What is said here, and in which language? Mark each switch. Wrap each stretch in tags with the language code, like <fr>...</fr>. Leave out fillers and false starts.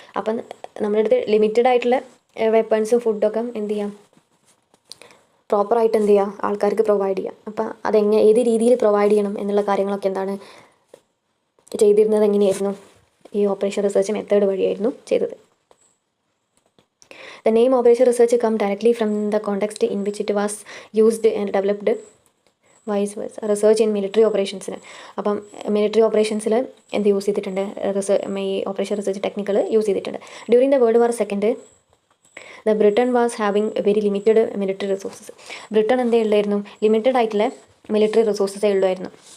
<ml>അപ്പം നമ്മുടെ അടുത്ത് ലിമിറ്റഡ് ആയിട്ടുള്ള വെപ്പൺസും ഫുഡൊക്കെ എന്ത് ചെയ്യാം, പ്രോപ്പറായിട്ട് എന്ത് ചെയ്യുക, ആൾക്കാർക്ക് പ്രൊവൈഡ് ചെയ്യാം. അപ്പം ഏത് രീതിയിൽ പ്രൊവൈഡ് ചെയ്യണം എന്നുള്ള കാര്യങ്ങളൊക്കെ എന്താണ് ചെയ്തിരുന്നത്, എങ്ങനെയായിരുന്നു, ഈ ഓപ്പറേഷൻ റിസർച്ച് മെത്തേഡ് വഴിയായിരുന്നു ചെയ്തത്.</ml> <en>The name operation research come directly from the context in which it was used and developed. Vice versa research in military ഓപ്പറേഷൻസിന്.</en> <ml>അപ്പം മിലിറ്ററി ഓപ്പറേഷൻസിൽ എന്ത് യൂസ് ചെയ്തിട്ടുണ്ട്, ഈ ഓപ്പറേഷൻ റിസർച്ച് ടെക്നിക്കൽ യൂസ് ചെയ്തിട്ടുണ്ട്.</ml> <en>During the world war second the Britain was having very limited military resources.</en> <ml>Britain എന്തേ ഉള്ളായിരുന്നു, limited ആയിട്ടുള്ള military റിസോഴ്സസേ ഉള്ളായിരുന്നു.</ml>